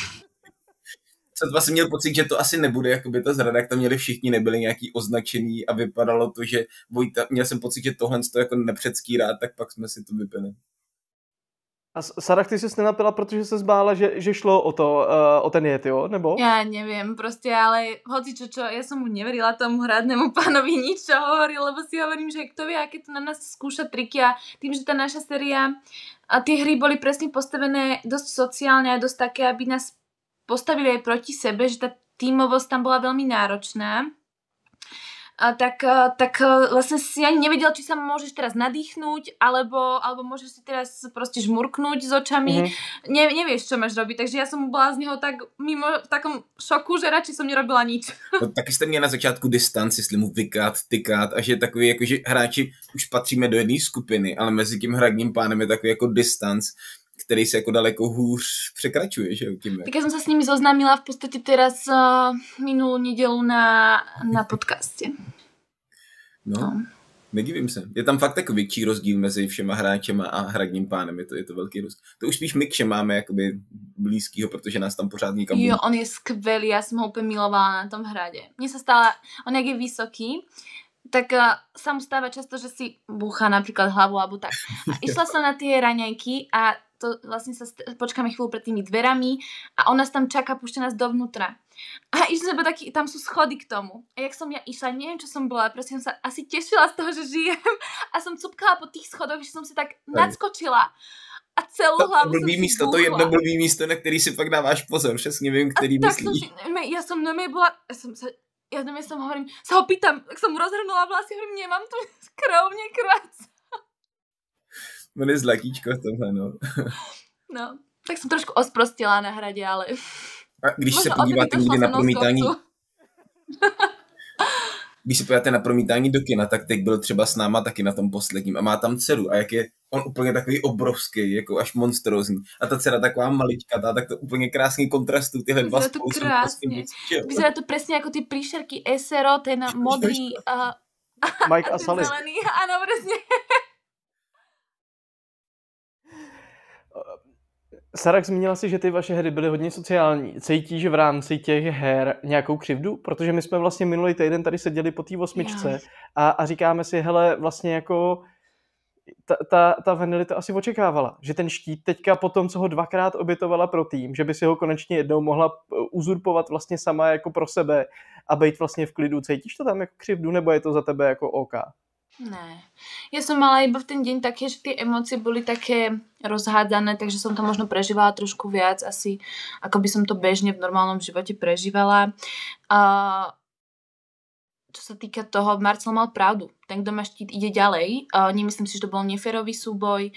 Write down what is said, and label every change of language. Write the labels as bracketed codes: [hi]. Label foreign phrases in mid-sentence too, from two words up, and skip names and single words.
[cs] Co jsem měl pocit, že to asi nebude jakoby ta zrada, jak tam měli všichni, nebyli nějaký označený a vypadalo to, že Vojta, měl jsem pocit, že tohle to jako nepředskýrá, tak pak jsme si to vypili. A Sarah, ty jsi nenapila, protože se zbála, že šlo o ten jed, jo? Nebo? [sk] Ja neviem, proste, ale hoci čo, ja som mu neverila tomu hradnému pánovi nič, čo hovoril, lebo si hovorím, že kto vie, aké to na nás skúša triky a tým, že tá naša séria a tie hry boli presne postavené dosť sociálne a dosť také, aby nás postavili aj proti sebe, že tá tímovosť tam bola veľmi náročná. A tak vlastne si ani nevedela, či sa môžeš teraz nadýchnúť, alebo môžeš si teraz proste žmurknúť s očami. Nevieš, čo máš robiť, takže ja som bola z neho tak mimo v takom šoku, že radšej som nerobila nič. [cs] No, taky jste měli na začátku distanc, jestli mu vykát, tykát a že takový, jako, že hráči už patříme do jedné skupiny, ale mezi tím hradním pánem je takový jako distanc, který se jako daleko hůř překračuje, že jo? [sk] Tak ja som sa s nimi zoznámila v podstate teraz minulú nedelu na podcaste. [cs] No, nedivím se. Je tam fakt takový větší rozdíl mezi všema hráčema a hradním pánem, je to velký rozdíl. To už spíš my k máme jakoby blízkýho, protože nás tam pořád nikam... [sk] Jo, on je skvelý, ja som ho úplne milovala na tom hrade. Mne sa stále, on jak je vysoký, tak sa mu stáva často, že si búcha napríklad hlavu alebo tak. A išla som na tie raňajky a to vlastne sa počkáme chvíľu pred tými dverami a on nás tam čaká, púšťa nás dovnútra. A išli sme taký, tam sú schody k tomu. A jak som ja išla, neviem, čo som bola, proste som sa asi tešila z toho, že žijem a som cupkala po tých schodoch, že som si tak nadskočila a celú hlavu som si [cs] místo, to jedno blbý místo, na který si pak dáváš pozor, přesně vím, který myslíš. [sk] Ja som bola, som hovorím, sa ho pýtam, tak som mu rozhrnula vlasy, hovorím, nemám tu krv, nekrváca. [cs] On je zlatíčko v tomhle, no. [sk] No, tak som trošku osprostila na hrade, ale... [cs] A když se podíváte někdy na promítání... Když se podíváte na promítání do kina, tak teď byl třeba s náma taky na tom posledním a má tam dceru a jak je on úplně takový obrovský, jako až monstrózní. A ta dcera taková maličkatá, tak to úplně krásný kontrastu, tyhle dva spolu jsou [sk] krásně. Vyzerá to presne ako tie príšerky SRO, ten modrý... Mike a Sally. Zelený, áno, presne. [cs] Sarah, zmínila si, že ty vaše hry byly hodně sociální. Cítíš v rámci těch her nějakou křivdu? Protože my jsme vlastně minulý týden tady seděli po té 8 a říkáme si, hele, vlastně jako ta Vanily to asi očekávala, že ten štít teďka po tom, co ho 2krát obětovala pro tým, že by si ho konečně jednou mohla uzurpovat vlastně sama jako pro sebe a být vlastně v klidu. Cítíš to tam jako křivdu, nebo je to za tebe jako OK? Ne. [sk] Ja som mala iba v ten deň také, že tie emócie boli také rozhádzané, takže som to možno prežívala trošku viac asi, ako by som to bežne v normálnom živote prežívala. Čo sa týka toho, Marcel mal pravdu. Ten, kto má štít, ide ďalej. Nemyslím si, že to bol neférový súboj.